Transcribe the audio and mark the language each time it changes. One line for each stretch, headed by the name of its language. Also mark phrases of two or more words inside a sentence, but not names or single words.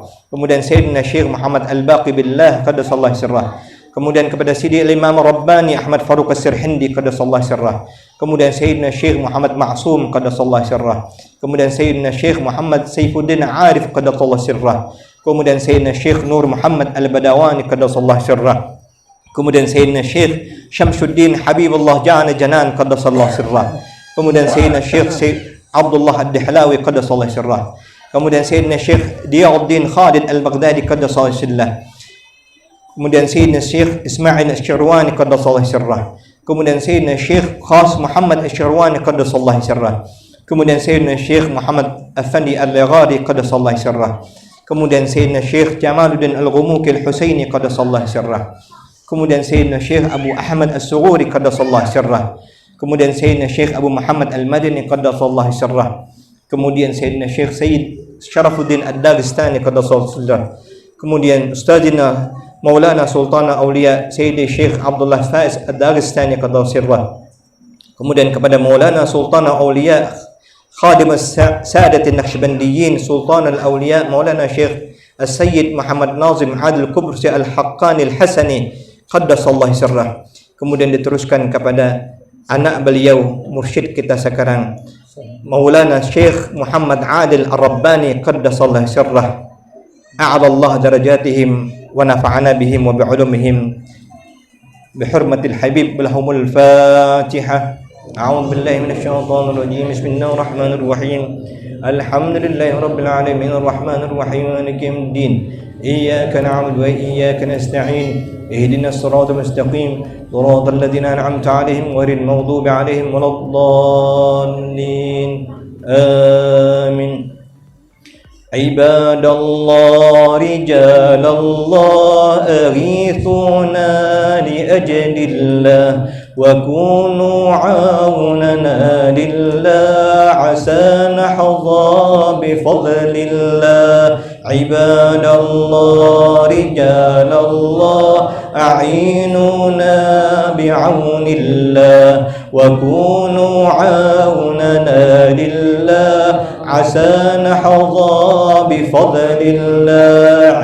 Indonesian: Kemudian Sayyidina Syekh Muhammad Al-Baqi Billah
Arabic: قدس الله سره.
Indonesian: Kemudian kepada Sidi Imam Rabbani Ahmad Faruq As-Sirhindi
Arabic: قدس الله سره.
Indonesian: Kemudian Sayyidina Syekh Muhammad Ma'sum
Arabic: قدس الله سره.
Indonesian: Kemudian Sayyidina Syekh Muhammad Saifuddin Arif
Arabic: قدس الله سره.
Indonesian: Kemudian Sayyidina Syekh Nur Muhammad Al-Badawani
Arabic: قدس الله سره.
Indonesian: Kemudian Sayyidina Syekh Syamsuddin Habibullah Jana Janan
Arabic: قدس الله سره.
Indonesian: Kemudian Sayyidina Syekh Abdullah Ad-Dihlawi
Arabic: قدس الله سره.
Indonesian: Kemudian Sayyidina Syekh Diyauddin Khalid Al-Baghdadi
Arabic: قدس الله سره.
Indonesian: Kemudian Sayyidina Syekh Ismail Asy-Syirwani
Arabic: قدس الله سره.
Indonesian: Kemudian Sayyidina Syekh Khas Muhammad Asy-Syirwani
Arabic: قدس الله سره.
Indonesian: Kemudian Sayyidina Syekh Muhammad Afandi Al-Laghari
Arabic: قدس الله سره.
Indonesian: Kemudian Sayyidina Syekh Jamaluddin Al-Ghumuki Al-Husaini
Arabic: قدس الله سره.
Indonesian: Kemudian Sayyidina Syekh Abu Ahmad As-Sughuri
Arabic: قدس الله سره.
Indonesian: Kemudian Sayyidina Syekh Abu Muhammad Al-Madini
Arabic: قدس الله سره.
Indonesian: Kemudian Sayyidina Syekh Sayyid Syarafuddin Ad-Dagestani
Arabic: قدس الله سره.
Indonesian: Kemudian Ustazina Maulana Sultan Aulia Sayyidi Syekh Abdullah Faiz Ad-Dagestani
Arabic: قدس الله سره.
Indonesian: Kemudian kepada Maulana Sultan Aulia Khadim As-Sadat An-Naqsybandiyin Sultan Al-Aulia Maulana Syekh As-Sayyid Muhammad Nazim Adil Kubrsi Al-Haqqani Al-Hasani
Arabic: قدس الله سره.
Indonesian: Kemudian diteruskan kepada anak beliau mursyid kita sekarang Maulana Syekh Muhammad Adil Ar-Rabbani
Arabic: قدس الله سره. أعاد الله درجاتهم ونفعنا بهم وبعلومهم بحرمة الحبيب لهم الفاتحة. أعوذ بالله من الشيطان الرجيم. بسم الله الرحمن الرحيم. الحمد لله رب العالمين الرحمن الرحيم مالك يوم الدين. إياك نعبد وإياك نستعين. اهدنا الصراط المستقيم. صراط الذين أنعمت عليهم غير المغضوب عليهم ولا الضالين. Amin. عباد الله رجال الله أغيثونا لأجل الله وكونوا عوننا لله عسى نحظى بفضل الله. عباد الله رجال الله أعينونا بعون الله وكونوا عوننا لله عسى نحظى بفضل الله.